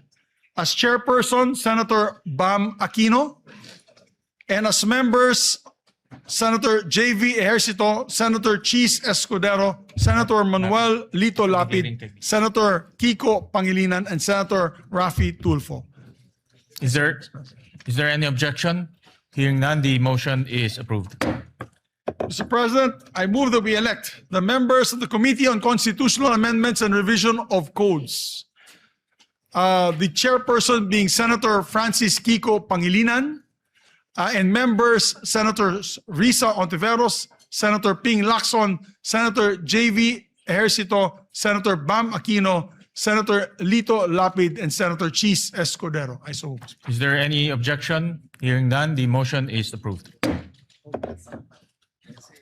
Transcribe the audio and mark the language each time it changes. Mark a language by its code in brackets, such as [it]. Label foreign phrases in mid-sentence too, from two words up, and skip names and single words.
[en] As chairperson, Senator Bam Aquino, and as members, Senator J.V. Ejercito, Senator Chis Escudero, Senator Manuel Lito Lapid, Senator Kiko Pangilinan, and Senator Rafi Tulfo. Is there any objection? Hearing none, the motion is approved. Mr. President, I move that we elect the members of the Committee on Constitutional Amendments and Revision of Codes. The chairperson being Senator Francis Kiko Pangilinan, and members Senators Risa Ontiveros, Senator Ping Lacson, Senator J.V. Ejercito, Senator Bam Aquino, Senator Lito Lapid, and Senator Chis Escudero. I so move. Is there any objection? Hearing none, the motion is approved.